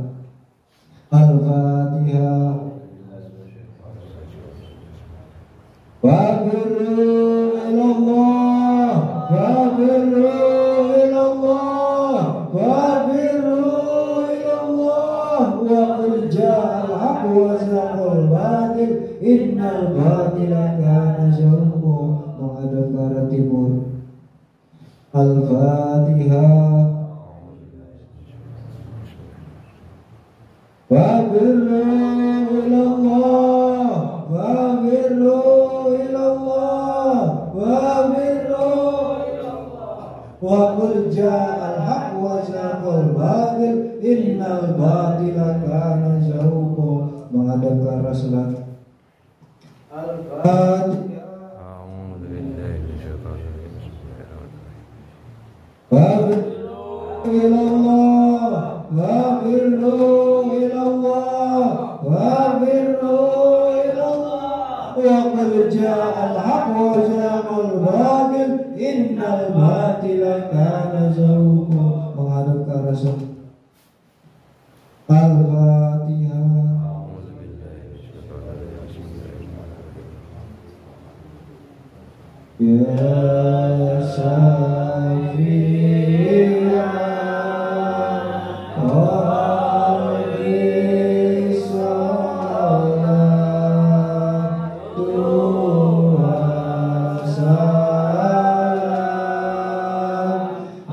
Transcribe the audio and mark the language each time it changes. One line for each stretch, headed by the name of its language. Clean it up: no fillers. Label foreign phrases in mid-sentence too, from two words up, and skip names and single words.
Arabic: Al-Fatihah. ففروا إلى الله ففروا إلى الله ففروا إلى الله, وقل جاء الحق وزهق الباطل إن الباطل كان زهوقا.
Indonesian: Menghadap ke arah timur.
Arabic: Al-Fatihah. ففروا إلى الله ففروا إلى الله ففروا إلى الله, وقل جاء الحق وزهق الباطل إن الباطل كان زهوقا.
Indonesian: Menghadap ke arah selatan.
Arabic: Al-Fatihah. ففروا إلى الله ففروا إلى الله ففروا إلى الله, وقل جاء الحق وزهق الباطل إن الباطل كان زهوقا.
Indonesian: Menghadap ke arah selatan.
Arabic: Al-Fatihah. يا شفيعا عليه الصلاة والسلام,